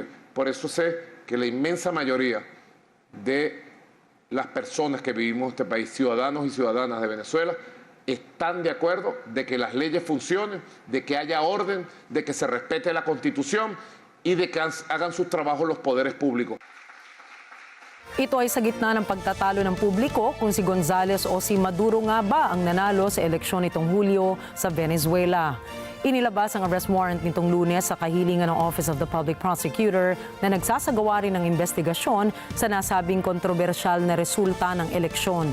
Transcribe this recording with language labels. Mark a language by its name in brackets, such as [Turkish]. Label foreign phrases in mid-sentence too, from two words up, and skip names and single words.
[Spanish] Por eso sé que la inmensa mayoría de las personas que vivimos en este país, ciudadanos y ciudadanas de Venezuela, están de acuerdo de que las leyes funcionen, de que haya orden, de que se respete la Constitución y de que hagan sus trabajos los poderes públicos. [Filipino] Ito ay sa gitna ng pagtatalo ng publiko kung si Gonzales o si Maduro nga ba ang nanalo sa eleksyon nitong Hulyo sa Venezuela. Inilabas ang [English] arrest warrant [Filipino] nitong Lunes sa kahilingan ng Office of the Public Prosecutor na nagsasagawa rin ng investigasyon sa nasabing kontrobersyal na resulta ng eleksyon.